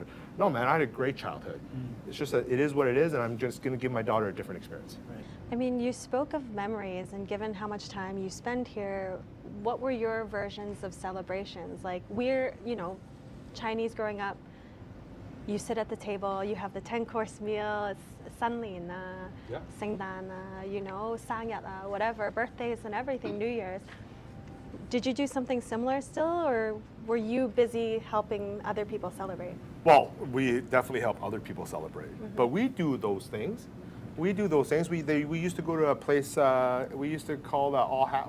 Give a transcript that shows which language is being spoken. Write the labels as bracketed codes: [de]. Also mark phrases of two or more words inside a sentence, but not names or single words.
[en] No man, I had a great childhood. It's just that it is what it is, and I'm just going to give my daughter a different experience. Right. I mean, you spoke of memories, and given how much time you spend here, what were your versions of celebrations? Like we're, Chinese growing up, you sit at the table, you have the 10-course meal, it's [yue] 新年啊, 聖誕啊, 生日啊, [en] whatever, birthdays and everything, New Year's. Did you do something similar still, or were you busy helping other people celebrate? Well, we definitely help other people celebrate, but we do those things. We do those things. We used to go to a place, we used to call that All Happy.